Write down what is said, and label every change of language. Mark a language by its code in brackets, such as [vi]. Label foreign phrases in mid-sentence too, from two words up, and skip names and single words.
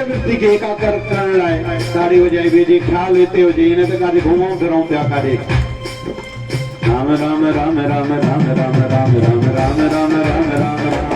[sd] वृत्ति खे एकाकर करण लाइ ताड़ी बजाई बेजी ख्याल हिते हुजे हिन ते काथे घुमूं फिरूं पिया काथे राम राम राम राम राम राम राम राम राम राम राम राम